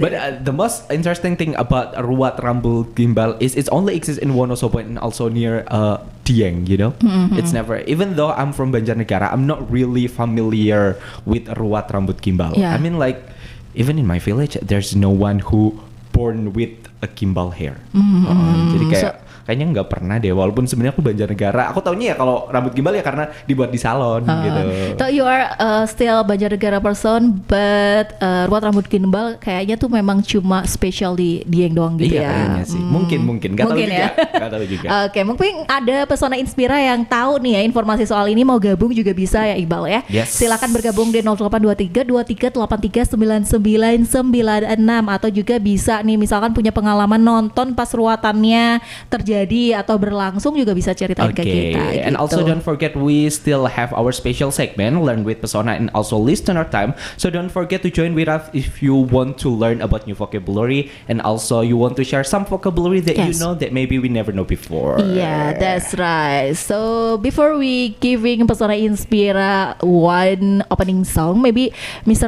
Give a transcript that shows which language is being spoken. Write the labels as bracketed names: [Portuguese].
[English] But the most interesting thing about ruat rambut gimbal is it only exists in Wonosobo and also near Dieng, you know. It's never. Even though I'm from Banjarnegara, I'm not really familiar with ruat rambut gimbal. Yeah. I mean, like even in my village, there's no one who born with a gimbal hair. [Indonesian] Jadi kayaknya nggak pernah deh. Walaupun sebenarnya aku Banjarnegara, aku taunya ya kalau rambut gimbal ya karena dibuat di salon gitu. [English] So you are still Banjarnegara person, but [Indonesian] ruat rambut gimbal kayaknya tuh memang cuma spesial di Dieng doang gitu Iya ya. kayaknya sih. Mungkin nggak tahu Mungkin juga. ya. Nggak tahu juga. Oke, mungkin ada Pesona Inspira yang tahu nih ya informasi soal ini, mau gabung juga bisa ya Iqbal ya. Yes. Silakan bergabung di 0823 2383 9996 atau juga bisa nih misalkan punya pengalaman nonton pas ruatannya terjadi atau berlangsung juga bisa ceritain ke kita. [English] And [Indonesian] gitu. [English] also don't forget we still have our special segment Learn with Pesona and also Listener Time. So don't forget to join with us if you want to learn about new vocabulary and also you want to share some vocabulary that you Yes. know that maybe we never know before. Yeah, that's right. So before we giving Pesona Inspira one opening song, maybe Mr.